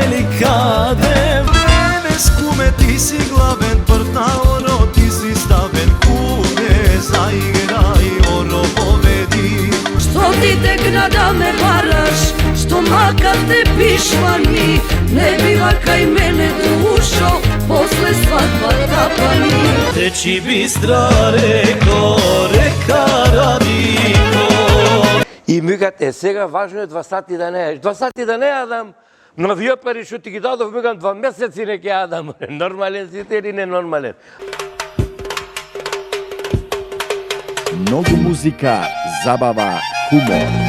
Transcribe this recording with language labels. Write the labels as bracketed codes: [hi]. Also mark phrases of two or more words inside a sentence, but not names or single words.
[mk] ли каде време скуме, ти си главен, прв на оро, ти си ставен, куде заиграј, оро поведи. Што ти текна да ме вараш, што макар те пишмани, не била кај мене душо, после свадба тапани. Течи бистра реко, река Радико. И ми кажат, сега важно е 2 сати да не еш. 2 сати да не јадам, но вие пари што ти ги дадов, ми кажам 2 месеци не ќе јадам. Нормален си или ненормален? Многу музика, забава, хумор.